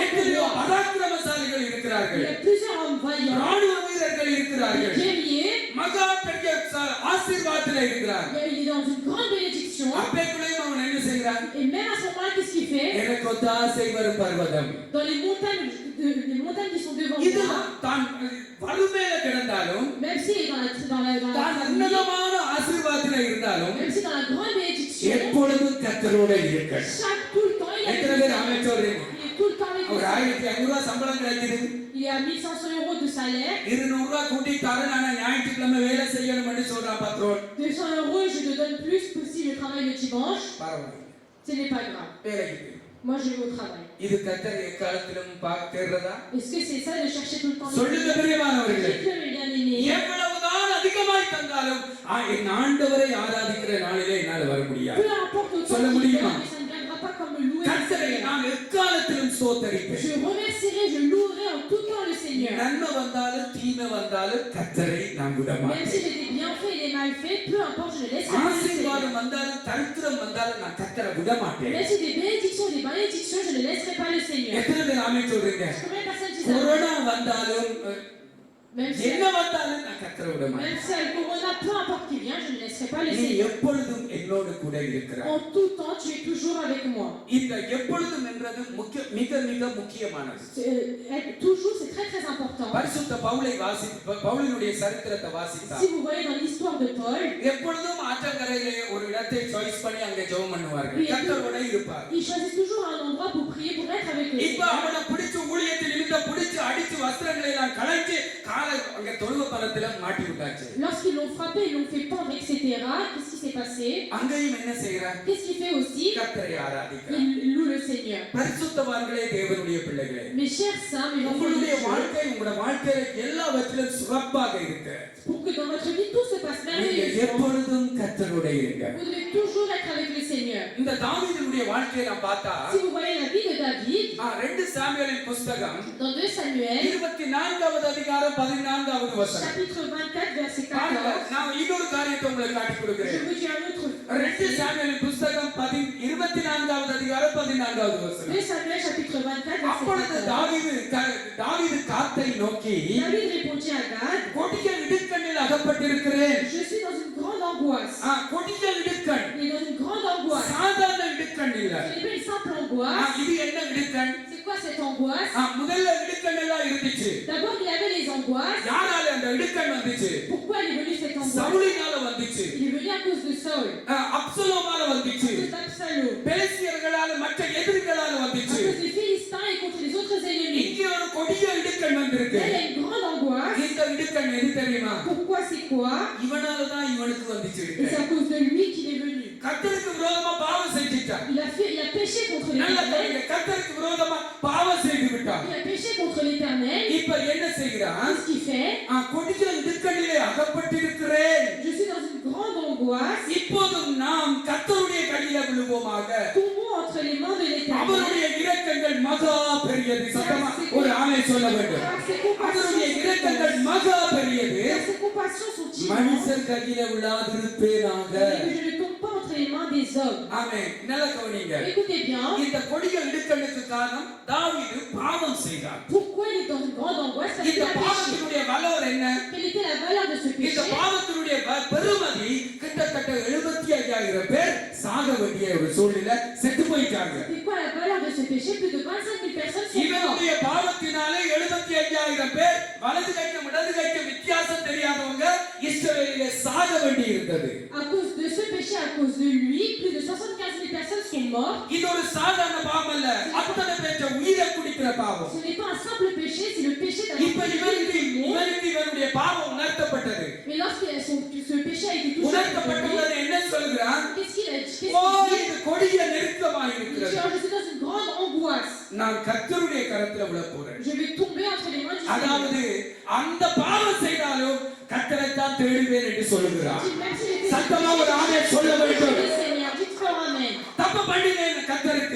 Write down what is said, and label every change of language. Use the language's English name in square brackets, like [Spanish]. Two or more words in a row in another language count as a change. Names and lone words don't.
[Tamil] எத்தனையோ [French] roi. [Tamil] பராக்கிரமசாலிகள் [French] Il [Tamil] இருக்கிறார்கள். [French] y a plusieurs hommes vaillants, [Tamil] ராணுவ வீரர்கள் [French] des [Tamil] இருக்கிறார்கள். [French] guerriers. [Tamil] மகா பெரிய ஆசீர்வாதத்தில் இருக்கிறார். [French] Il est dans une grande bénédiction. [Tamil] அப்பேக்குள்ளேயும் அவன் என்ன செய்கிறான்? [French] Et même à ce moment-là, qu'est-ce qu'il fait? [Tamil] எனக்கு ஒத்தாசை வரும் பர்வதம். [French] Dans les montagnes qui sont devant [Tamil] இது [French] moi, [Tamil] தான் வறுமையில கிடந்தாலும் [French] même si dans [Tamil] தான் [French] la [Tamil] உன்னதமான ஆசீர்வாதத்தில் இருந்தாலும் [French] même si dans la grande bénédiction, [Tamil] எப்பொழுதும் கர்த்தரோட இருக்க. [French] tout le temps, il est [Tamil] எத்தனை பேர் ஆமென் சொல்றீங்க? [French] tout le temps avec [Tamil] ஒரு [French] le Seigneur. [Tamil] 1500 ரூபாய் சம்பளம் கிடைக்குது. [French] Il y a 1500 euros de salaire. [Tamil] 200 ரூபாய் கூட்டி தரேன் நான் ஞாயிற்றுக்கிழமை வேலை செய்யணும்னு சொல்றான் பத்ரோன். [French] 200 euros, je te donne plus que si je travaille le dimanche. [Tamil] பரவாயில்லை. [French] Ce n'est pas grave. [Tamil] வேலைக்கு போய். [French] Moi, je vais au travail. [Tamil] இது கர்த்தர் எக்காலத்திலும் தேடுறதா? [French] Est-ce que c'est ça de chercher tout le temps? [Tamil] சொல்லுங்க பிரியமானவர்களே. [French] Dites-le, mes bien-aimés. [Tamil] எவ்வளவுதான் அதிகமாய் தந்தாலும் என் ஆண்டவரை ஆராதிக்கிற நாளிலே என்னால் வர முடியாது. [French] Peu importe autant [Tamil] சொல்ல [French] qu'il [Tamil] முடியுமா? [French] donne, mais ça ne viendra pas comme le louer le [Tamil] கர்த்தரை [French] Seigneur. [Tamil] நான் எக்காலத்திலும் ஸ்தோத்தரிப்பேன். [French] Je remercierai, je louerai en tout temps le Seigneur. [Tamil] நன்மை வந்தாலும் தீமை வந்தாலும் கர்த்தரை நான் விட [French] Même si [Tamil] மாட்டேன். [French] j'ai des bienfaits et des malfaits, peu importe, je ne laisserai pas le Seigneur. [Tamil] ஆசீர்வாதம் வந்தாலும் தரித்திரம் வந்தாலும் நான் கர்த்தரை விட மாட்டேன். [French] Même si des bénédictions, je ne laisserai pas le Seigneur. [Tamil] எத்தனை பேர் ஆமென் சொல்றீங்க? [French] Combien de personnes disent Amen? [Tamil] கொரோனா வந்தாலும் [French] Même si [Tamil] என்ன வந்தாலும் நான் கர்த்தரை விட மாட்டேன். [French] Même si le corona, peu importe qui vient, je ne laisserai pas le [Tamil] நீ [French] Seigneur. [Tamil] எப்பொழுதும் என்னோடு கூட இருக்கிறாய். [French] En tout temps, tu es toujours avec moi. [Tamil] இந்த எப்பொழுதும் என்றது மிக மிக முக்கியமானது. [French] Être toujours, c'est très très important. [Tamil] பரிசுத்த பவுலினுடைய சரித்திரத்தை வாசித்தா [French] Si vous voyez dans l'histoire de Paul, [Tamil] எப்பொழுதும் ஆற்றங்கரையிலே ஒரு இடத்தை சாய்ஸ் பண்ணி அங்கே ஜெபம் பண்ணுவார்கள். கர்த்தரோட இருப்பார். [French] il choisit toujours un endroit pour prier, pour être avec le [Tamil] இப்ப [French] Seigneur. [Tamil] அவனை பிடிச்சு ஊழியத்தில் நிமித்த பிடிச்சு அடிச்சு வஸ்திரங்களை எல்லாம் களைச்சு காலை அங்க தொழுவ பலத்துல மாட்டி விட்டாச்சு. [French] Lorsqu'ils l'ont frappé, ils l'ont fait pendre, etc. Qu'est-ce qui s'est passé? [Tamil] அங்கேயும் என்ன செய்கிறான்? [French] Qu'est-ce qu'il fait aussi? [Tamil] கர்த்தரை ஆராதிக்கிறான். [French] Il loue le Seigneur. [Tamil] பரிசுத்தவான்களே தேவனுடைய பிள்ளைகளே, [French] Mes chers saints, mes enfants de [Tamil] உங்களுடைய [French] Dieu, [Tamil] வாழ்க்கை உங்களுடைய வாழ்க்கையில எல்லாவற்றிலும் சிறப்பாக இருக்க [French] pour que dans votre vie tout se passe [Tamil] நீங்க [French] merveilleusement, [Tamil] எப்பொழுதும் கர்த்தரோட இருங்க. [French] vous devez toujours être avec le Seigneur. [Tamil] இந்த தாவீதுடைய வாழ்க்கையை நாம் பார்த்தா [French] Si vous voyez la vie de David, [Tamil] 2 சாமுவேலின் புத்தகம் [French] dans 2 Samuel, [Tamil] 24வது அதிகாரம் 14வது வசனம். [French] chapitre 24, verset [Tamil] பாருங்க, [French] 14, [Tamil] நான் இன்னொரு காரியத்தை உங்களுக்கு காட்டி [French] je [Tamil] கொடுக்கிறேன். [French] vous dis un autre 2 verset. [Tamil] சாமுவேலின் புத்தகம் 24வது அதிகாரம் 14வது வசனம். [French] 2 Samuel, chapitre 24, verset [Tamil] அப்பொழுது [French] 14. [Tamil] தாவீது காத்தை நோக்கி [French] David répondit à Gad, [Tamil] கொடிய இடுக்கண்ணில் அகப்பட்டிருக்கிறேன். [French] je suis dans une grande angoisse. [Tamil] கொடிய இடுக்கண், [French] Il est dans une grande angoisse. [Tamil] சாதாரண இடுக்கண் இல்ல. [French] Ce n'est pas une simple angoisse. [Tamil] இது என்ன இடுக்கண்? [French] C'est quoi cette angoisse? [Tamil] முதல்ல இடுக்கண் எல்லாம் இருந்துச்சு. [French] D'abord, il y avait les angoisses. [Tamil] யாரால அந்த இடுக்கண் வந்துச்சு? [French] Pourquoi elle est venue cette angoisse? [Tamil] சவுலினால வந்துச்சு. [French] Il est venu à cause de Saul, [Tamil] அப்சலோமால [French] à [Tamil] வந்துச்சு. [French] cause d'Absalom, [Tamil] பெலிஸ்தியர்களால மற்ற எதிரிகளால [French] à [Tamil] வந்துச்சு. [French] cause des Philistins et contre les autres ennemis. [Tamil] இங்கே ஒரு கொடிய இடுக்கண் வந்திருக்கு. [French] Elle a une grande angoisse. [Tamil] இந்த இடுக்கண் எது தெரியுமா? [French] Pourquoi c'est quoi? [Tamil] இவனால தான் இவனுக்கு வந்துச்சு [French] Et c'est [Tamil] இடுக்கண். [French] à cause de lui qu'il est venu. [Tamil] கர்த்தருக்கு விரோதமா பாவம் செஞ்சிட்டான். [French] Il a péché contre les [Tamil] நல்ல [French] Philistins. [Tamil] செய்கிறான்? [French] Qu'est-ce qu'il fait? [Tamil] கொடிய இடுக்கண்ணிலே அகப்பட்டிருக்கிறேன். [French] Je suis dans une grande angoisse. [Tamil] இப்போதும் நாம் கர்த்தருடைய கையில விழுவோமாக. [French] Tombons entre les mains de l'Éternel. [Tamil] அவருடைய இரக்கங்கள் மகா பெரியது. சத்தமா ஒரு ஆமென் சொல்ல வேண்டும். அவருடைய இரக்கங்கள் மகா பெரியது. [French] Ses compassions sont immenses. [Tamil] மனுஷர் கையில விழாதிருப்பேனாக. [French] Et que je ne tombe pas entre les mains des hommes. [Tamil] ஆமென். நல்லா கவனிங்க. [French] Écoutez bien. [Tamil] இந்த கொடிய இடுக்கண்ணுக்கு காரணம் தாவீது பாவம் செய்தார். [French] Pourquoi il est dans une grande angoisse? Parce qu'il [Tamil] இந்த [French] a péché. [Tamil] பாவத்தினுடைய வலோர் என்ன? [French] Quelle était la valeur de ce [Tamil] இந்த [French] péché? [Tamil] பாவத்தினுடைய பெருமதி கிட்டத்தட்ட 75,000 பேர் சாக வேண்டிய ஒரு சூழ்நிலை செத்து போயிட்டாங்க. [French] C'est quoi la valeur de ce péché? Plus de 25 000 personnes sont mortes. [Tamil] இவனுடைய பாவத்தினாலே 75,000 பேர் வலது கைக்கும் இடது கைக்கும் வித்தியாசம் தெரியாதவங்க இஸ்ரவேலிலே சாக வேண்டி இருந்தது. [French] À cause de ce péché, à cause de lui, plus de 75 000 personnes sont mortes. [Tamil] இது ஒரு சாதாரண பாவம் அல்ல. அத்தனை பேற்ற உயிரை குடிக்கிற பாவம். [French] Ce n'est pas un simple péché, c'est le péché [Tamil] இப்ப [French] d'avoir tué tout le monde. [Tamil] இவனுக்கு இவனுடைய பாவம் உணர்த்தப்பட்டது. [French] Mais lorsque ce péché a été touché, [Tamil] உணர்த்தப்பட்டவன் என்ன சொல்கிறான்? [French] qu'est-ce qu'il a dit? [Tamil] ஓ இது கொடிய நெருக்கமாக [French] Il dit, [Tamil] இருக்கிறது. [French] oh, je suis dans une grande angoisse. [Tamil] நான் கர்த்தருடைய கரத்துல விழ போறேன். [French] Je vais tomber entre les mains du [Tamil] அதாவது அந்த பாவம் செய்தாலும் கர்த்தரைத்தான் தேடுவேன் என்று சொல்லுகிறார். [French] Seigneur. [Tamil] சத்தமா ஒரு ஆமென் சொல்ல வேண்டும். [French] Seigneur, dites fort amen. [Tamil] தப்பு பண்ணினேன் கர்த்தருக்கு.